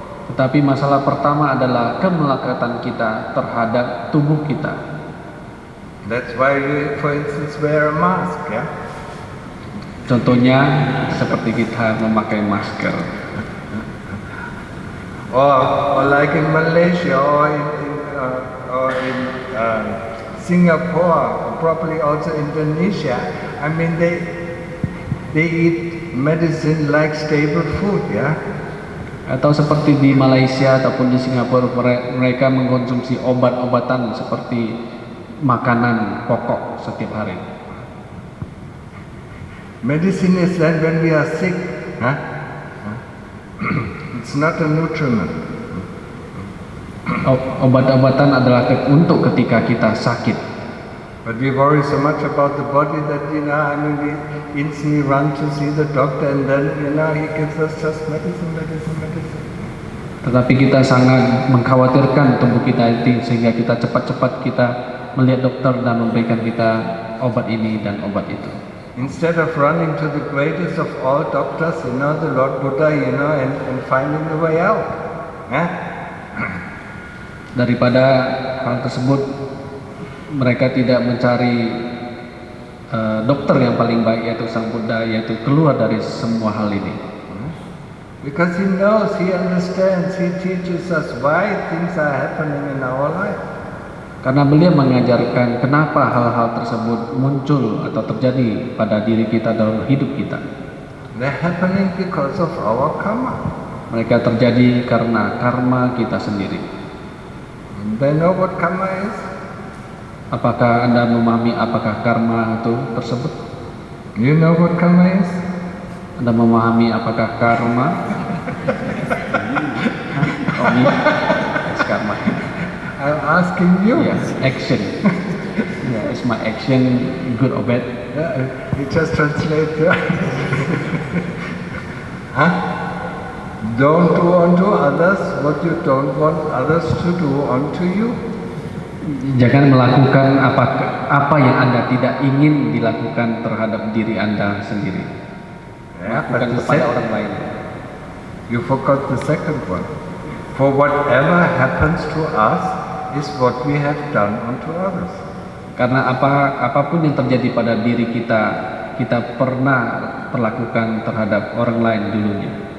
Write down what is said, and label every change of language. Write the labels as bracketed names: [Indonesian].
[Indonesian] Tetapi masalah pertama adalah kemelekatan kita terhadap tubuh kita. [English] That's why you, for instance, wear a mask, yeah? [Indonesian] Contohnya seperti kita memakai masker. [English] Or like in Malaysia or in Singapore, or probably also Indonesia. I mean, they eat medicine like staple food, yeah. [Indonesian] Atau seperti di Malaysia ataupun di Singapura, mereka mengkonsumsi obat-obatan seperti makanan pokok setiap hari. [English] Medicine is then when we are sick, huh? It's not a nutriment. [Indonesian] Obat-obatan adalah untuk ketika kita sakit. [English] But we worry so much about the body that, I mean, we instantly run to see the doctor and then, he gives us just medicine. [Indonesian] Tetapi kita sangat mengkhawatirkan tubuh kita itu sehingga kita cepat-cepat kita melihat dokter dan memberikan kita obat ini dan obat itu. [English] Instead of running to the greatest of all doctors, the Lord Buddha, and finding the way out. [Indonesian] Daripada hal tersebut, mereka tidak mencari dokter yang paling baik, yaitu Sang Buddha, yaitu keluar dari semua hal ini. [English] Because he knows, he understands, he teaches us why things are happening in our life. [Indonesian] Karena beliau mengajarkan kenapa hal-hal tersebut muncul atau terjadi pada diri kita dalam hidup kita. [English] They're happening because of our karma. [Indonesian] Mereka terjadi karena karma kita sendiri. [English] They know what karma is? [Indonesian] Apakah Anda memahami apakah karma itu tersebut? [English] You know what karma is? [Indonesian] Anda memahami apakah karma? [English] Oh, it's karma. I'm asking you. Yes, action. Is my action good or bad? Yeah, you just translate. Don't do unto others what you don't want others to do unto you. [Indonesian] Jangan melakukan apa yang Anda tidak ingin dilakukan terhadap diri Anda sendiri. Bukan kepada orang lain. [English] You forgot the second one. For whatever happens to us is what we have done unto others. [Indonesian] Karena apapun yang terjadi pada diri kita, kita pernah perlakukan terhadap orang lain dulunya.